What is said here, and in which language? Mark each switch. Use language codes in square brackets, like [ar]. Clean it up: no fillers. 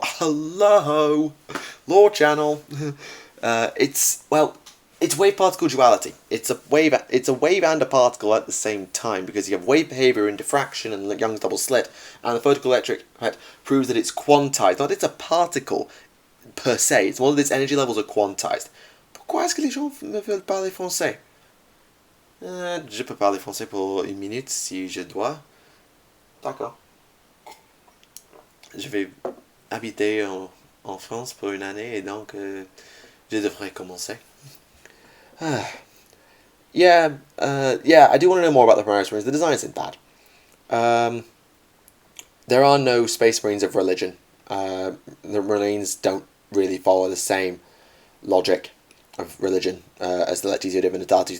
[en] Hello! Lore channel. It's wave particle duality. It's a wave and a particle at the same time, because you have wave behavior in diffraction and Young's double slit, and the photoelectric effect proves that it's quantized. Not that it's a particle per se, it's more that its energy levels are quantized. [fr] Pourquoi est-ce que les gens me veulent parler français? Je peux parler français pour une minute si je dois. D'accord. Je vais habiter en France pour une année et donc je devrais commencer. [en] Yeah, I do want to know more about the Primaris Marines. The design isn't bad. There are no Space Marines of religion. The Marines don't really follow the same logic of religion as the Lectizio Divinitatis.